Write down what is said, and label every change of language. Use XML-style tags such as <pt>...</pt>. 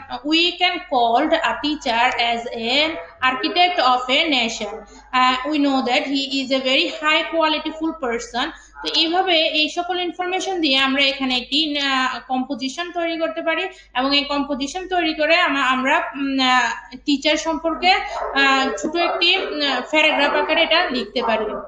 <en>We can called a teacher as an architect of a nation. We know that he is a very high qualityful person.</en> <bn>তো এইভাবে এই সকল information দিয়ে আমরা এখানে একটি কম্পোজিশন তৈরি করতে পারি, এবং এই কম্পোজিশন তৈরি করে আমরা টিচার সম্পর্কে ছোট একটি প্যারাগ্রাফ আকারে এটা লিখতে পারি।</bn>